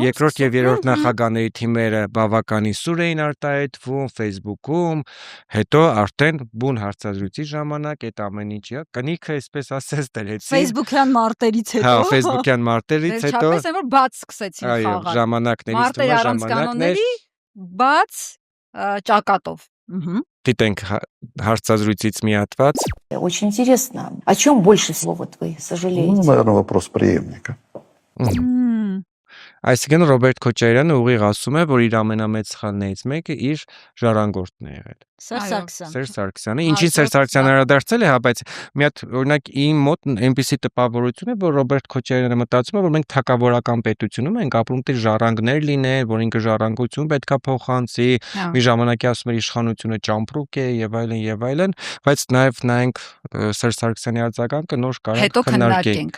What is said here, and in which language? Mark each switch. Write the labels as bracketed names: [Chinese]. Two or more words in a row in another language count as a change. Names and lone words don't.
[Armenian] Երկրորդ եւ երրորդ նախագահների թիմերը բավականին սուր էին արտահայտվում Facebook-ում, հետո արդեն բուն հարցազրույցի ժամանակ այդ ամեն ինչը կնիքը այսպես ասես դրեցին Facebook-յան մարտերից հետո։ Հա, Facebook-յան մարտերից հետո։ Վերջապես որ բաց սկսեցին խաղալ։ Այո, ժամանակներից թվում ժամանակներ բաց ճակատով։ Դիտենք հարցազրույցից մի հատված։ [Russian] Очень интересно. О чем больше всего вот вы сожалеете? Ну, наверное, вопрос преемника. [Armenian] Այսինքն Ռոբերտ Քոչարյանը ուղիղ ասում է, որ իր ամենամեծ սխալներից մեկը իր ժառանգորդն է եղել։ Սերժ Սարգսյանը, ինչին Սերժ Սարգսյանը անդրադարձել է, հա, բայց մի հատ օրինակ իմ մոտ այնպիսի տպավորություն է, որ Ռոբերտ Քոչարյանը մտածում է, որ մենք թակավորական պետությունում ենք ապրում, դեռ ժառանգներ լինեն, որ ինքը ժառանգություն պետքա փոխանցի, մի ժամանակի ասում էր իշխանությունը ճամպրուկ է եւ այլն, բայց նաեւ նայենք Սերժ Սարգսյանի արձագանքը նոր կարող քննարկենք,